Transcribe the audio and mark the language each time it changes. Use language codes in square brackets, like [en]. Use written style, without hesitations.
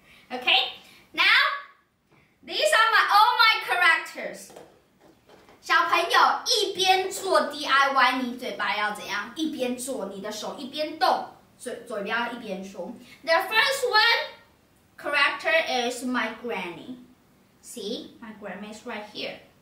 [en] Okay, now these are all my characters. [zh] 小朋友一边做 DIY， 你嘴巴要怎样？一边做，你的手一边动，嘴巴要一边说。 [en] The first one character is my granny. See, my grandma is right here.